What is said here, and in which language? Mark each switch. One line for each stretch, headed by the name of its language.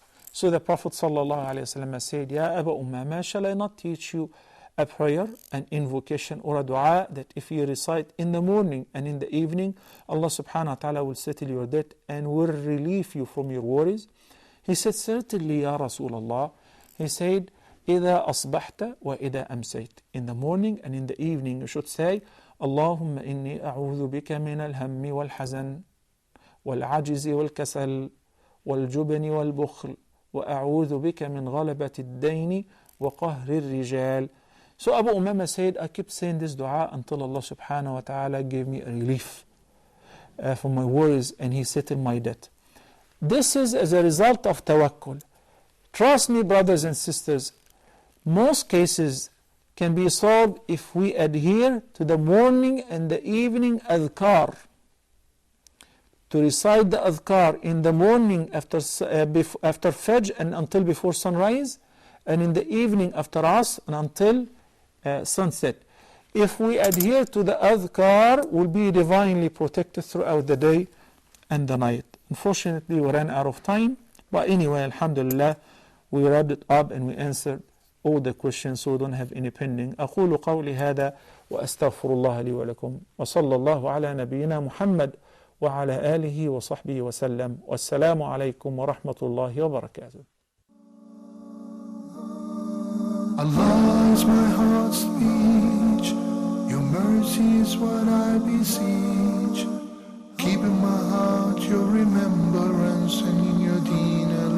English: So the Prophet ﷺ said, Ya Abu Umama, shall I not teach you a prayer, an invocation or a dua that if you recite in the morning and in the evening, Allah subhanahu wa ta'ala will settle your debt and will relieve you from your worries? He said, certainly Ya Rasulullah. He said,
Arabic: إذا أصبحت وإذا أمسيت.
English: In the morning and in the evening you should say,
Arabic: اللهم إني أعوذ بك من الهم والحزن والعجز والكسل والجبن والبخل وأعوذ بك من غلبة الدين وقهر الرجال.
English: So Abu Umama said, I kept saying this dua until Allah subhanahu wa ta'ala gave me a relief from my worries and He settled my debt. This is as a result of tawakkul. Trust me, brothers and sisters, most cases can be solved if we adhere to the morning and the evening adhkar. To recite the adhkar in the morning after Fajr and until before sunrise, and in the evening after Asr and until sunset. If we adhere to the adhkar, we'll be divinely protected throughout the day and the night. Unfortunately, we ran out of time, but anyway, alhamdulillah, we wrapped it up and we answered all the questions, so we don't have any pending.
Arabic: أقول قولي هذا وأستغفر الله لي ولكم وصلى الله على نبينا محمد وعلى آله وصحبه وسلم والسلام عليكم ورحمة الله وبركاته.
English: Allah is my heart's speech, your mercy is what I beseech. Keep in my heart your remembrance and in your deen